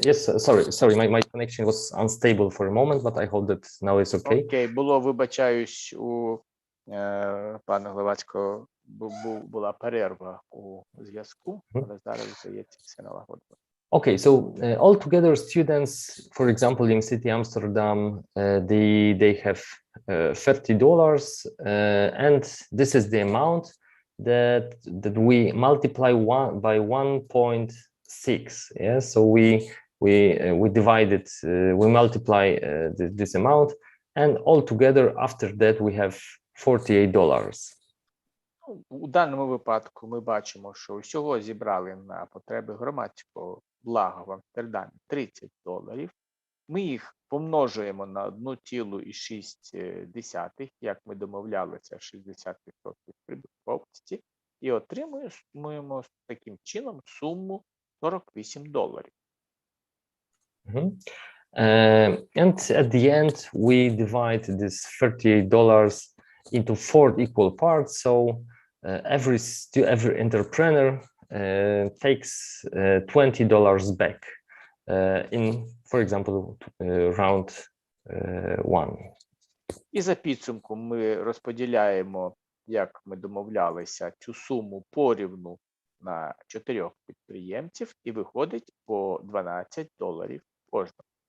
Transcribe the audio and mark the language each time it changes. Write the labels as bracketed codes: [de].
[en] Yes, sorry, my connection was unstable for a moment, but I hope that now it's okay. [uk] Окей, було, вибачаюсь, у пана Гловацького була перерва у зв'язку, але зараз, здається, все налагодило. [en] Okay, so altogether students, for example, in city Amsterdam, they have $30, and this is the amount that we multiply by 1.6. Yeah, so we divide it, we multiply this amount, and altogether after that we have $48. [uk] У даному випадку ми бачимо, що всього зібрали на потреби громадського блага в Амстердамі $30. Ми їх помножуємо на 1,6, як ми домовлялися, 60% прибутковості, і отримуємо таким чином суму $48. [en] And at the end, we divide this $38 into 4 equal parts. So every entrepreneur takes $20 back in, for example, round 1. [uk] І за підсумком ми розподіляємо, як ми домовлялися, цю суму порівну на 4 підприємців, і виходить по $12 кожному.